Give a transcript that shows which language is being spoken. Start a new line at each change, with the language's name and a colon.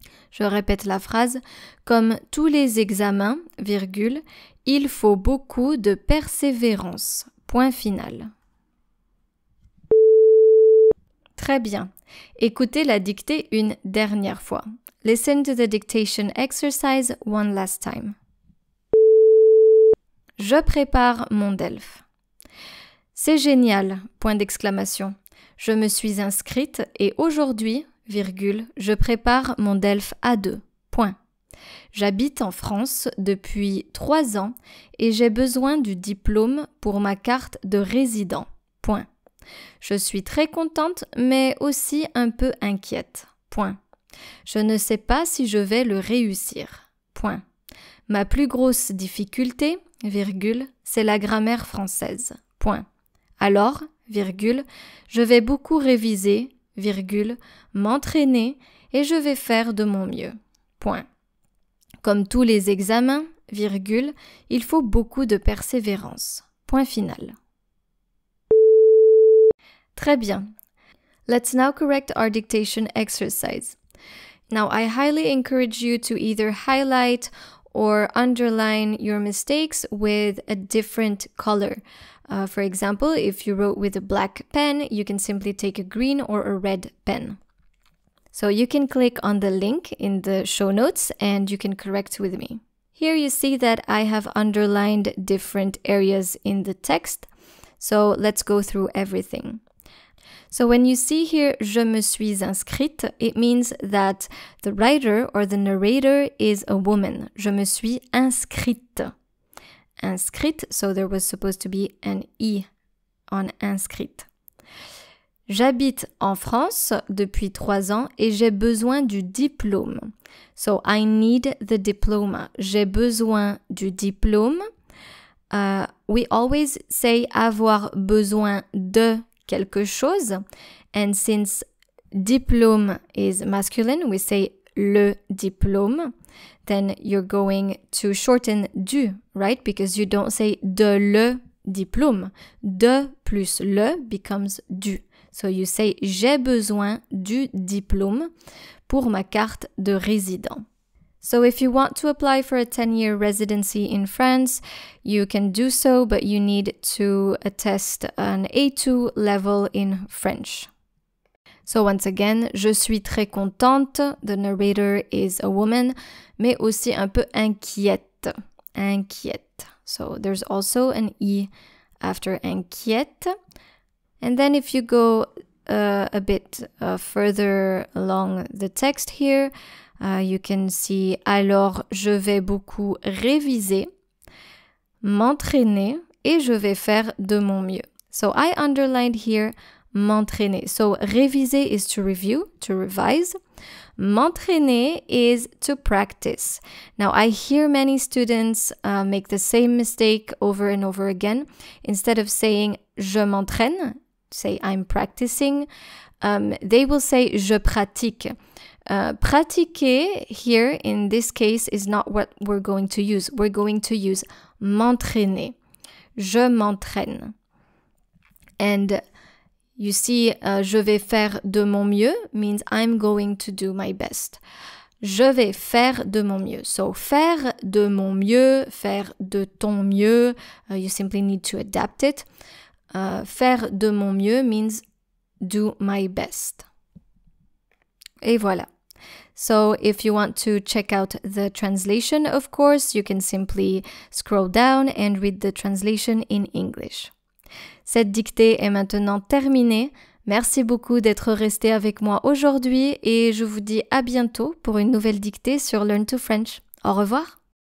French: Je répète la phrase. Comme tous les examens, virgule, il faut beaucoup de persévérance. Point final. Très bien. Écoutez la dictée une dernière fois.
English: Listen to the dictation exercise one last time.
French: Je prépare mon DELF. C'est génial, point d'exclamation. Je me suis inscrite et aujourd'hui, virgule, je prépare mon DELF A2. Point. J'habite en France depuis 3 ans et j'ai besoin du diplôme pour ma carte de résident. Point. Je suis très contente mais aussi un peu inquiète. Point. Je ne sais pas si je vais le réussir. Point. Ma plus grosse difficulté, virgule, c'est la grammaire française. Point. Alors, virgule, je vais beaucoup réviser, virgule, m'entraîner et je vais faire de mon mieux. Point. Comme tous les examens, virgule, il faut beaucoup de persévérance. Point final. Très bien.
English: Let's now correct our dictation exercise. Now, I highly encourage you to either highlight or underline your mistakes with a different color. For example, if you wrote with a black pen, you can simply take a green or a red pen. So you can click on the link in the show notes and you can correct with me. Here you see that I have underlined different areas in the text. So let's go through everything. So when you see here,
French: je me suis inscrite,
English: it means that the writer or the narrator is a woman.
French: Je me suis inscrite.
English: Inscrite, so there was supposed to be an I on inscrite.
French: J'habite en France depuis 3 ans et j'ai besoin du diplôme.
English: So I need the diploma.
French: J'ai besoin du diplôme.
English: We always say
French: avoir besoin de quelque chose.
English: And since diplôme is masculine, we say le diplôme. Then you're going to shorten du, right? Because you don't say
French: de le diplôme.
English: De plus le becomes du. So you say
French: j'ai besoin du diplôme pour ma carte de résident.
English: So if you want to apply for a 10-year residency in France, you can do so, but you need to attest an A2 level in French. So once again,
French: je suis très contente.
English: The narrator is a woman,
French: mais aussi un peu inquiète.
English: Inquiète. So there's also an I after inquiète. And then if you go a bit further along the text here, you can see
French: alors je vais beaucoup réviser, m'entraîner et je vais faire de mon mieux.
English: So I underlined here m'entraîner. So réviser is to review, to revise. M'entraîner is to practice. Now I hear many students make the same mistake over and over again. Instead of saying
French: je m'entraîne,
English: say I'm practicing, they will say
French: je pratique.
English: Pratiquer here in this case is not what we're going to use. We're going to use m'entraîner.
French: Je m'entraîne.
English: And you see,
French: je vais faire de mon mieux
English: means I'm going to do my best.
French: Je vais faire de mon mieux.
English: So
French: faire de mon mieux, faire de ton mieux,
English: you simply need to adapt it.
French: Faire de mon mieux
English: means do my best.
French: Et voilà.
English: So if you want to check out the translation, of course, you can simply scroll down and read the translation in English.
French: Cette dictée est maintenant terminée. Merci beaucoup d'être resté avec moi aujourd'hui et je vous dis à bientôt pour une nouvelle dictée sur Learn to French. Au revoir.